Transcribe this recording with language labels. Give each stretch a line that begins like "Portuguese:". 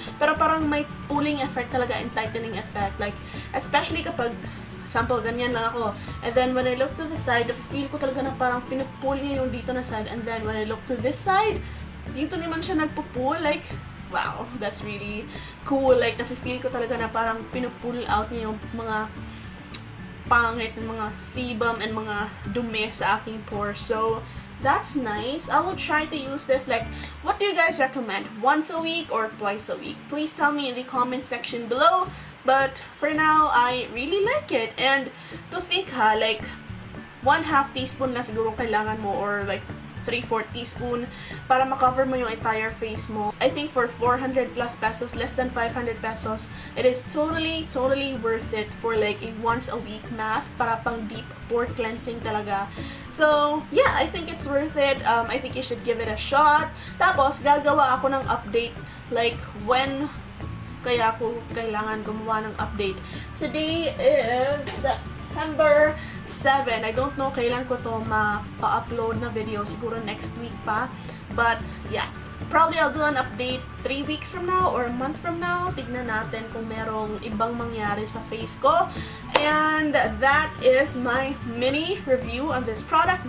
Filipino: Pero parang may pulling effect talaga and tightening effect. Like, especially kapag, sample, ganyan lang ako.
English: And then, when I look to the side,
Filipino: feel ko talaga na parang pinupull niya yung dito na side.
English: And then, when I look to this side,
Filipino: dito naman siya nagpupull.
English: Like, wow, that's really cool.
Filipino: Like, nafe-feel ko talaga na parang pinupull out niya yung mga pangit, yung mga sebum and mga dumi sa aking pores.
English: So, that's nice. I will try to use this. Like, what do you guys recommend? Once a week or twice a week? Please tell me in the comment section below. But for now, I really like it. And to think like 1/2 teaspoon
Filipino: na siguro kailangan mo
English: or like 3/4 teaspoon
Filipino: para makover mo yung
English: entire face mo. I think for 400 plus pesos, less than 500 pesos, it is totally worth it for like a once a week mask
Filipino: para pang
English: deep pore cleansing talaga. So, yeah, I think it's worth it. I think you should give it a shot.
Filipino: Tapos, gagawa ako ng update like when kaya ako kailangan gumawa ng update.
English: Today is September 7. I don't know
Filipino: kailan ko to ma-upload na
English: video.
Filipino: Siguro
English: next week pa. But, yeah. Probably I'll do an update 3 weeks from now or a month from now.
Filipino: Tignan natin kung merong ibang mangyari sa face ko.
English: And that is my mini review on this product.